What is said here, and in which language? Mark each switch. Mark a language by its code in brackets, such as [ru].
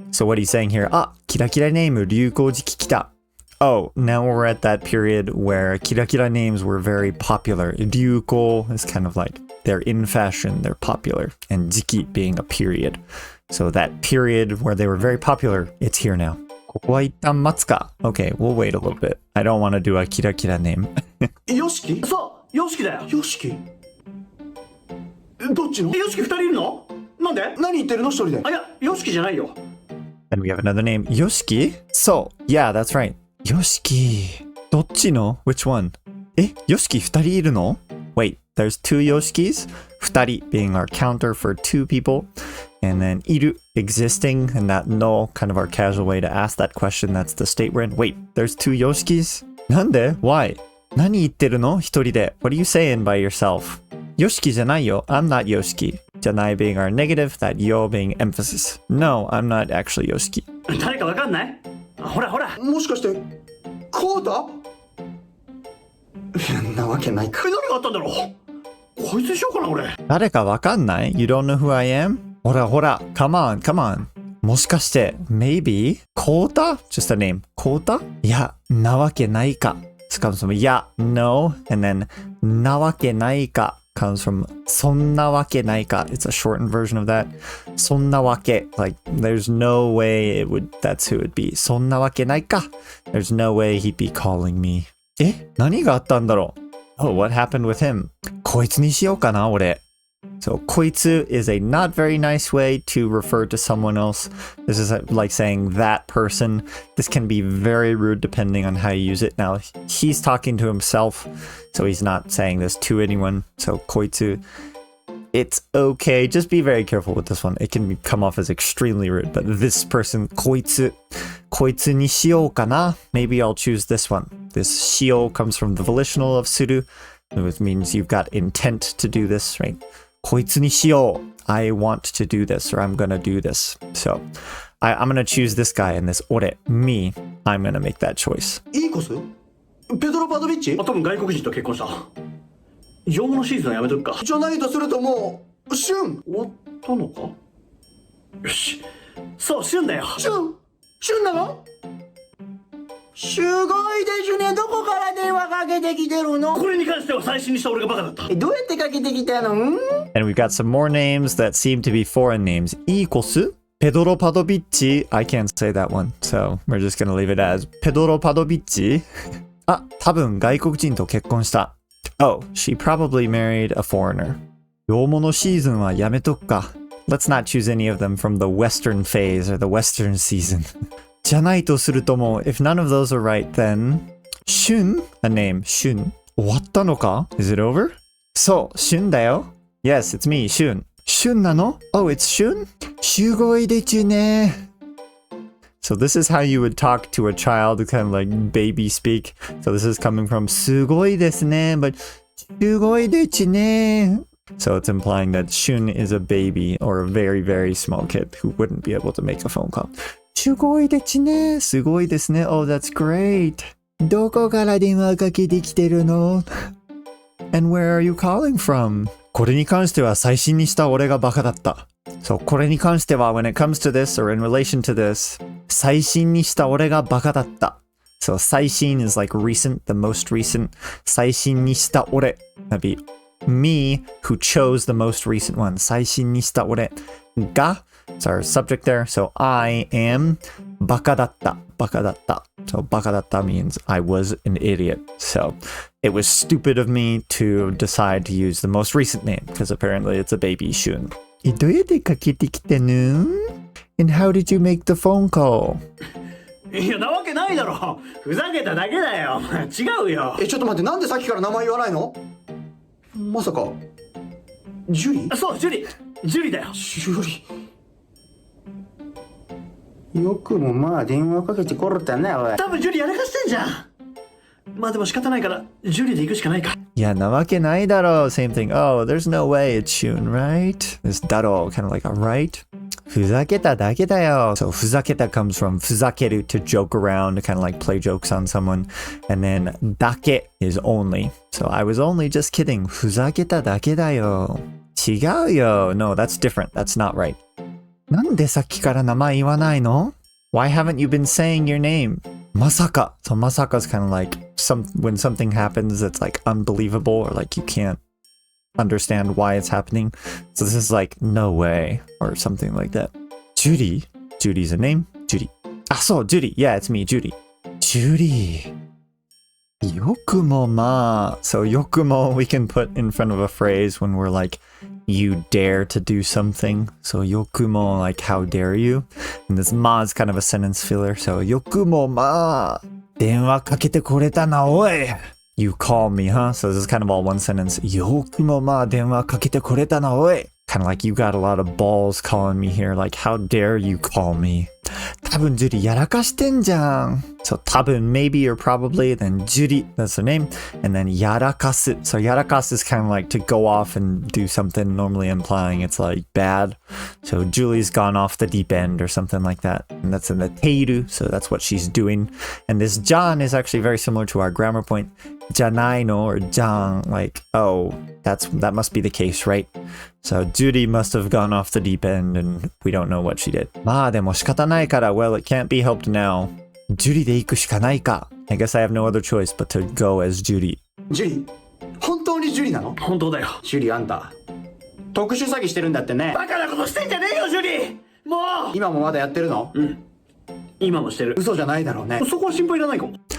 [en] So what he's saying here, kira name [ja] ryukōjiki kita. [en] Oh, now we're at that period where kira names were very popular. Ryuko is kind of like they're in fashion, they're popular. And jiki being a period. So that period where they were very popular, it's here now. [ja] ここは一旦待つか. [en] Okay, we'll wait a little bit. I don't want to do a kira name. [ja] ヨシキ？そう、ヨシキだよ。ヨシキ？どっちの？ヨシキ2人いるの？なんで？何言ってるの一人で？あ、いや、ヨシキじゃないよ。 [en] And we have another name, Yoshiki. So, yeah, that's right. Yoshiki. [ja] どっちの? [en] Which one? [ja] え、Yoshiki 2人いるの? [en] Wait, there's two Yoshikis. 2人 being our counter for two people. And then iru, existing, and that no, kind of our casual way to ask that question. That's the state we're in. Wait, there's two Yoshikis? [ja] なんで? [en] Why? [ja] 何言ってるの?一人で. [en] What are you saying by yourself? [ja] Yoshiki じゃないよ. [en] I'm not Yoshiki. じゃない being our negative, that yo being emphasis. No, I'm not actually Yoshiki. [ja] 誰かわかんない？ほらほら。もしかして、こうだ？なわけないか。何があったんだろう？こいつにしようかな、俺。誰かわかんない? [en] You don't know who I am? [ja] ほらほら。 [en] Come on, come on. [ja] もしかして、 [en] maybe? [ja] コータ? [en] Just a name. [ja] コータ?いや、なわけないか. [en] This comes from いや、no, and then なわけないか comes from そんなわけないか. It's a shortened version of that. [ja] そんなわけ. [en] Like, there's no way it would, that's who it'd be. [ja] そんなわけないか. [en] There's no way he'd be calling me. え? [ja] 何があったんだろう? [en] Oh, what happened with him? [ja] こいつにしようかな、俺. [en] So, こいつ is a not very nice way to refer to someone else. This is like saying that person. This can be very rude depending on how you use it. Now, he's talking to himself, so he's not saying this to anyone. So, こいつ, it's okay. Just be very careful with this one. It can come off as extremely rude. But this person, [ja] こいつにしようかな. [en] Maybe I'll choose this one. This しよう comes from the volitional of suru, which means you've got intent to do this, right? [ja] こいつにしよう. [en] I want to do this, or I'm gonna do this. So, I'm gonna choose this guy and this 俺, me. I'm gonna make that choice. [ja] いいコス？ペドロ・パドビッチ？多分外国人と結婚した。洋物シーズンはやめとくか。じゃないとするともう、旬！終わったのか？よし。そう、旬だよ。旬なの？すごいですね。どこから電話かけてきてるの？これに関しては最新にした俺がバカだった。どうやってかけてきたの？ [en] And we've got some more names that seem to be foreign names. [ja] いいコス?Pedro Padovicci. [en] I can't say that one, so we're just gonna leave it as Pedro Padovicci. [ja] あ、多分外国人と結婚した。 [en] Oh, she probably married a foreigner. [ja] 洋物シーズンはやめとくか。 [en] Let's not choose any of them from the Western phase or the Western season. [ja] じゃないとするとも、 [en] if none of those are right, [ja] then 旬 a name, 旬終わったのか? [en] Is it over? [ja] そう、旬だよ。 [en] Yes, it's me, 旬。 [ja] 旬なの? [en] Oh, it's 旬? [ja] すごいですね。 [en] So this is how you would talk to a child, kind of like baby speak. So this is coming from すごいですね, but すごいですね. So it's implying that Shun is a baby or a very, very small kid who wouldn't be able to make a phone call. [ja] すごいですね。すごいですね. [en] Oh, that's great. [ja] どこから電話かけてきてるの? [en] And where are you calling from? [ja] これに関しては最新にした俺がバカだった。 [en] So これに関しては when it comes to this or in relation to this, [ja] 最新にした俺がバカだった。 [en] So 最新 is like recent, the most recent. 最新にした俺 that'd be me who chose the most recent one. 最新にした俺が It's our subject there. So I am バカだった。 [ja] バカだった。 [en] So バカだった means I was an idiot. So it was stupid of me to decide to use the most recent name because apparently it's a baby Shun. [ja] どうやってかけてきたの? [en] And how did you make the phone call? [ja] いや、なわけないだろ。ふざけただけだよ。違うよ。ちょっと待って、なんでさっきから名前言わないの？まさかジュリ？そう、ジュリ。ジュリだよ。ジュリ。よくもまあ電話かけてこれたね、おい。多分ジュリやらかしてんじゃん。まあでも仕方ないからジュリで行くしかないか。いや、なわけないだろ。 [en] Same thing. Oh, there's no way it's Shun, right? This だろ kind of like a right? [ja] ふざけただけだよ. [en] So ふざけた comes from ふざける to joke around, to kind of like play jokes on someone. And then だけ is only. So I was only just kidding. [ja] ふざけただけだよ。違うよ. [en] No, that's different. That's not right. [ja] なんでさっきから名前言わないの? [en] Why haven't you been saying your name? [ja] まさか. [en] So まさか is kind of like when something happens that's like unbelievable or like you can't understand why it's happening. So this is like no way or something like that. Judy? Judy's a name? Judy. Ah, so Judy. Yeah, it's me, Judy. Judy. [ja] Yokumo ma. [en] So yokumo we can put in front of a phrase when we're like, you dare to do something. So yokumo, like how dare you. And this ma is kind of a sentence filler. [ja] So yokumo ma. 電話かけてこれたな、おい。 [en] You call me, huh? So this is kind of all one sentence. [ja] よくもまあ電話かけてこれたな、おい。 [en] Kind of like you got a lot of balls calling me here. Like, how dare you call me? [ja] 多分ジュリやらかしてんじゃん。 [en] So 多分 maybe or probably, then ジュリ, that's the name. And then やらかす. So やらかす is kind of like to go off and do something, normally implying it's like bad. So Julie's gone off the deep end or something like that. And that's in the ている. So that's what she's doing. And this じゃん is actually very similar to our grammar point. じゃないの or じゃん, like, oh, that must be the case, right? So Judy must have gone off the deep end and we don't know what she did. [ja] まあでも仕方ないから, [en] well, it can't be helped now. [ja] Judy で行くしかないか. [en] I guess I have no other choice but to go as Judy. [ja] ジュリ？本当にジュリなの？本当だよ。ジュリ、あんた特殊詐欺してるんだってね。バカなことしてんじゃねえよ、ジュリ。もう今もまだやってるの？うん。今もしてる。嘘じゃないだろうね。そこは心配いらないかも。